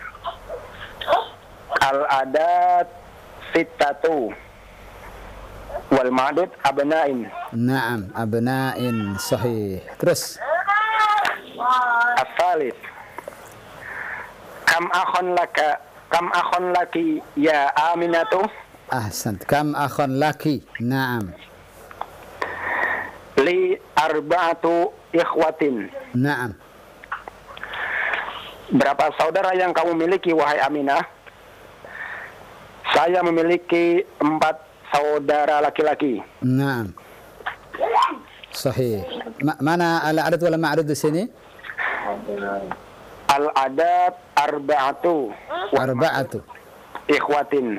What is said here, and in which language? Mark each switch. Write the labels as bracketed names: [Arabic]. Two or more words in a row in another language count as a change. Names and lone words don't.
[Arabic] العدد ستة والمعدود ابنين. نعم، ابنين، صحيح. Terus As-salis. كم أخا لك يا آمنة. أحسنت. كم أخا لك? Naam. لي أربعة إخوة. Naam. [Indonesian] Berapa saudara yang kamu miliki wahai Aminah? Saya memiliki 4 saudara laki-laki. [Arabic] نعم. صحيح. Mana العدد والمعدود [Indonesian] di sini? [Arabic] العدد أربعة إخوة.